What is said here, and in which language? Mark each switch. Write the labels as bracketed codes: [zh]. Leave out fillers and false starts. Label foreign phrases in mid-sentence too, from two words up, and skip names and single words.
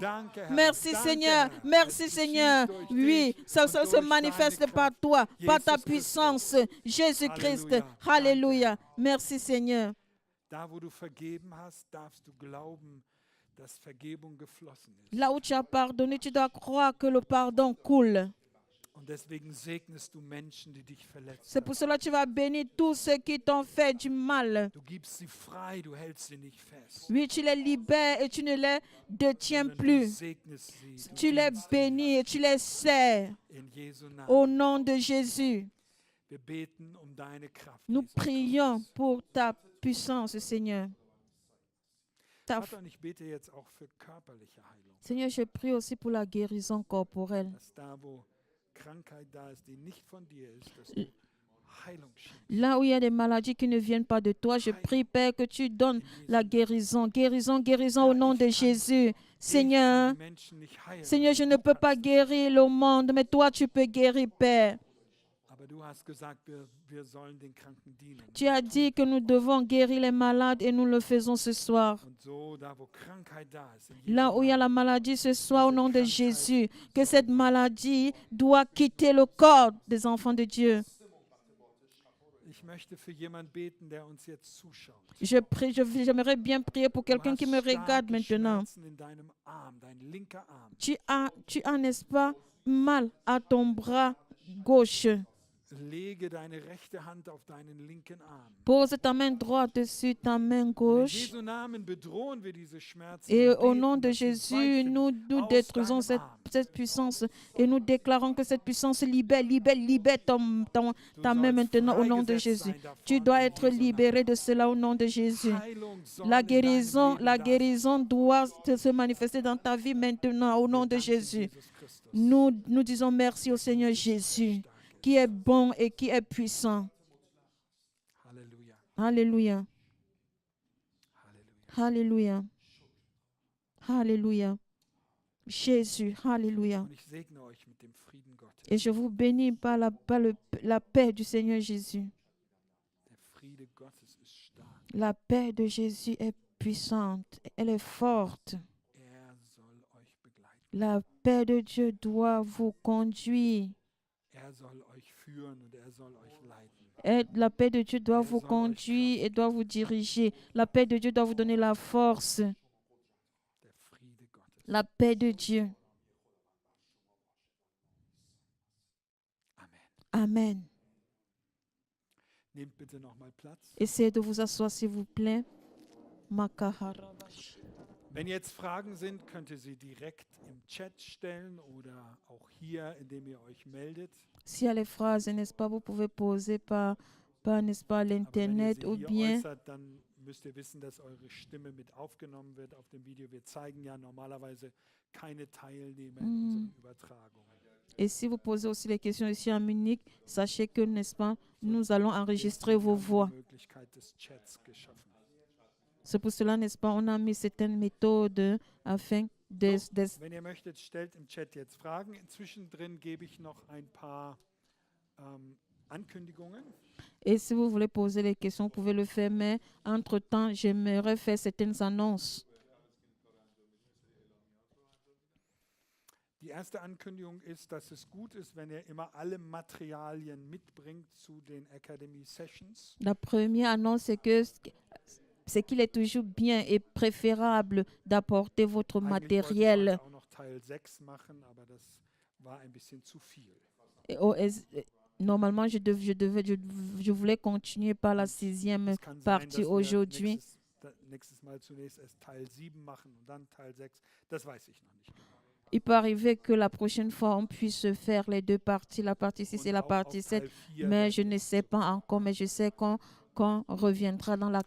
[fr] Merci Seigneur, merci Seigneur. Oui, ça se manifeste par toi, par ta puissance, Jésus-Christ. Alléluia. Merci Seigneur. Là où tu as pardonné, tu dois croire que le pardon coule. [de] deswegen segnest du Menschen, die dich verletzt [fr] C'est pour [de] haben. [fr] cela que tu vas bénir tous ceux qui t'ont fait du mal. [de] Du gibst sie frei, du hältst sie nicht fest. [fr] Oui, tu les libères et tu ne les détiens [de] Sondern du [fr] plus. [de] segnest sie, du [fr] Tu les [de] dienst ihnen. [fr] bénis et tu les sers [de] In Jesu Namen. [fr] au nom de Jésus. [de] Wir beten um deine Kraft. [fr] Nous [de] Jesus [fr] prions [de] Christus. [fr] pour ta puissance, Seigneur. [de] Vater, und ich bete jetzt auch für körperliche Heilung. [fr] Seigneur, je prie aussi pour la guérison corporelle. [de] Dass da, wo Krankheit da ist, die nicht von dir ist, dass du Heilung schenkst. [fr] Là où il y a des maladies qui ne viennent pas de toi, je prie, Père, que tu donnes la guérison. Guérison, guérison au nom de Jésus. Seigneur, [de] Ich kann die Menschen nicht heilen, [fr] Seigneur, je [de] aber [fr] ne [de] du [fr] peux pas [de] kannst. [fr] guérir le monde, mais toi, tu peux guérir, Père. [de] Aber du hast gesagt, wir sollen den Kranken dienen. [fr] Tu as dit que nous devons guérir les malades et nous le faisons ce soir. [de] Und so, da wo Krankheit da ist, in Jesu [fr] Là où il y a [de] Namen, [fr] la maladie ce soir, au nom de Jésus, que cette maladie doit quitter le corps des enfants de Dieu. [de] ich möchte für jemanden beten, der uns jetzt zuschaut. [fr] Je prie, j'aimerais bien prier pour [de] Du [fr] quelqu'un [de] hast [fr] qui me regarde [de] starke [fr] maintenant. [de] Schmerzen in deinem Arm, dein linker Arm. [fr] Tu as, n'est-ce pas, mal à ton bras gauche. [de] Lege deine rechte Hand auf deinen linken Arm. [fr] Pose ta main droite sur ta main [de] In [fr] gauche. [de] Jesu Namen bedrohen wir diese Schmerzen. [fr] Et [de] und [fr] au [de] beten, [fr] nom de [de] dass sie [fr] Jésus, [de] weichen [fr] nous [de] aus [fr] détruisons [de] deinem Arm. [fr] cette puissance et nous déclarons que cette puissance libère ta [de] Du [fr] main [de] sollst [fr] maintenant au nom de [de] freigesetzt [fr] Jésus. [de] sein davon [fr] Tu dois [de] in [fr] être [de] Jesu Namen. [fr] libéré de cela au nom de Jésus. [de] Heilung soll [fr] La [de] in deinem [fr] guérison, [de] Leben [fr] la [de] da sein. [fr] guérison doit se manifester dans ta vie maintenant au nom [de] Wir [fr] de [de] danken [fr] Jésus. [de] Jesus Christus. [fr] Nous disons merci au Seigneur Jésus, qui est bon et qui est puissant. [de] Halleluja. [fr] Alléluia. [de] Halleluja. [fr] Alléluia. Alléluia. Jésus, Alléluia. [de] Und ich segne euch mit dem Frieden Gottes. [fr] Et je vous bénis par la paix du Seigneur Jésus. [de] Der Friede Gottes ist stark. [fr] La paix de Jésus est puissante, elle est forte. [de] Er soll euch begleiten. [fr] La paix de Dieu doit vous conduire. [de] Er soll euch führen und er soll euch leiten. [fr] Et la paix de Dieu doit vous conduire et doit vous diriger. La paix de Dieu doit vous donner la force. [de] Der Friede Gottes. [fr] La paix de Dieu. [de] Amen. [fr] Amen. [de] Nehmt bitte nochmal Platz. [fr] Essayez de vous asseoir, s'il vous plaît. Makaharabashi. [de] Wenn jetzt Fragen sind, könnt ihr sie direkt im Chat stellen oder auch hier, indem ihr euch meldet. [fr] S'il y a les phrases, n'est-ce pas, vous pouvez poser par n'est-ce pas, [de] Aber wenn ihr [fr] l'Internet [de] sie [fr] ou [de] hier [fr] bien [de] äußert, dann müsst ihr wissen, dass eure Stimme mit aufgenommen wird auf dem Video. Wir zeigen ja normalerweise keine Teilnehmer in unseren Übertragungen. [fr] et si vous posez aussi les questions ici en Munich, sachez que, n'est-ce pas, nous allons enregistrer vos voix. [de] Die Möglichkeit des Chats geschaffen. [fr] C'est pour cela, n'est-ce pas, on a mis certaines méthodes afin [de] Wenn ihr möchtet, stellt im Chat jetzt Fragen. Zwischendrin gebe ich noch ein paar Ankündigungen. [fr] Et si vous voulez poser les questions, vous pouvez le faire, mais entre-temps, j'aimerais faire certaines annonces. [de] Die erste Ankündigung ist, dass es gut ist, wenn ihr immer alle Materialien mitbringt zu den [en] Academy Sessions. [fr] La première annonce, c'est qu'il est toujours bien et préférable d'apporter votre [de] Eigentlich wollte ich [fr] matériel. [de] heute auch noch Teil 6 machen, aber das war ein bisschen zu viel. [fr] Normalement, je voulais continuer par la 6e [de] Es kann sein, [fr] partie [de] dass wir [fr] aujourd'hui. [de] nächstes Mal zunächst erst Teil 7 machen und dann Teil 6. Das weiß ich noch nicht genau. [fr] Il peut arriver que la prochaine fois, on puisse faire les deux parties, la partie 6 et [de] Und [fr] la [de] auch auf [fr] partie 7. [de] Teil 4 [fr] Mais [de] werden [fr] je [de] wir [fr] ne sais pas encore, mais je sais qu'on reviendra dans la